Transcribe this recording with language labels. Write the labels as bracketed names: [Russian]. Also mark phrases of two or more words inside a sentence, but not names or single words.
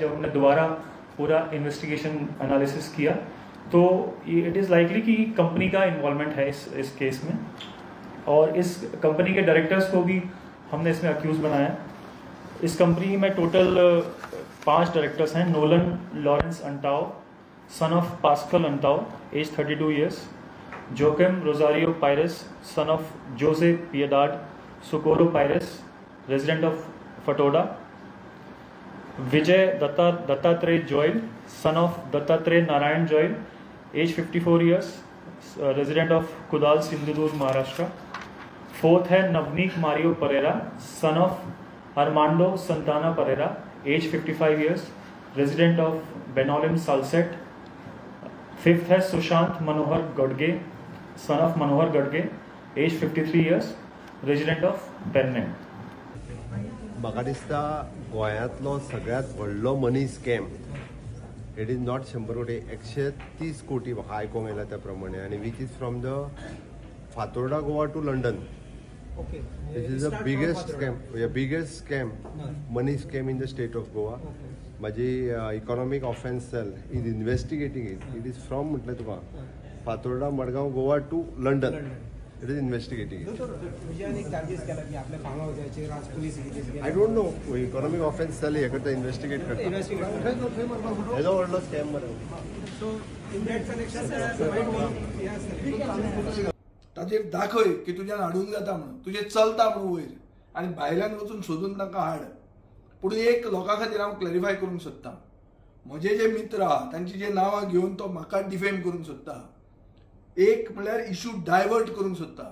[Hindi] जब हमने दोबारा पूरा [English] investigation analysis [Hindi] किया तो [English] it is likely [Hindi] कि कंपनी का इन्वॉल्वमेंट है इस केस में, और इस कंपनी के डायरेक्टर्स को भी हमने इसमें अक्यूज़ बनाया. इस कंपनी में टोटल 5 डायरेक्टर्स हैं. [English] नोलन लॉरेंस अंटाओ, son of पास्कल अंटाओ, age 32 years. जोकेम रोजारियो पायरेस, son of जोसे पियडाड सुकोरो पायरेस, resident of फटोडा. विजय दत्तात्रेय जोयल, son of दत्तात्रेय नारायण जोयल, age 54 years, resident of कुदाल सिंधुदुर्ग महाराष्ट्र. 4th है नवनीक मारियो परेरा, son of अरमांडो संताना परेरा, age 55 years, resident of बेनोलिम सालसेट. 5th है सुशांत मनोहर गडगे, son of मनोहर गडगे, age 53 years, resident of पेन्ने. [Konkani] म्हाका दिसता गोंयांतलो सगळ्यात व्हडलो [English] money scam it is not [Konkani] 100 कोटी, 130 कोटी म्हाका आयकूंक येयला त्या प्रमाणे, आनी [English] which is from the Fatorda Goa to London. Okay. This is the biggest scam, biggest scam, money scam in the state of Goa. Maji economic offence cell is investigating it. It is from [Konkani] म्हटलं तुका [English] फातोर्डा मडगांव गोवा टू लंडन. It is investigating it. I don't know. Economic offence cell [Konkani] हे करता investigate करता. हेलो व्हडलो स्कॅम मरे. [English] So in that connection, yes. [Konkani] ताजेर दाखय की तुज्यान हाडूंक जाता म्हणून, तुजे चलता म्हणून वयर, आनी भायल्यान वचून सोदून तांकां हाड. पूण एक लोकां खातीर हांव क्लॅरिफाय करूंक सोदतां, म्हजे जे मित्र आहा तांची जे नांवां घेवन तो म्हाका डिफेम करूंक सोदता. एक म्हळ्यार [English] issue divert [Konkani] करूंक सोदता.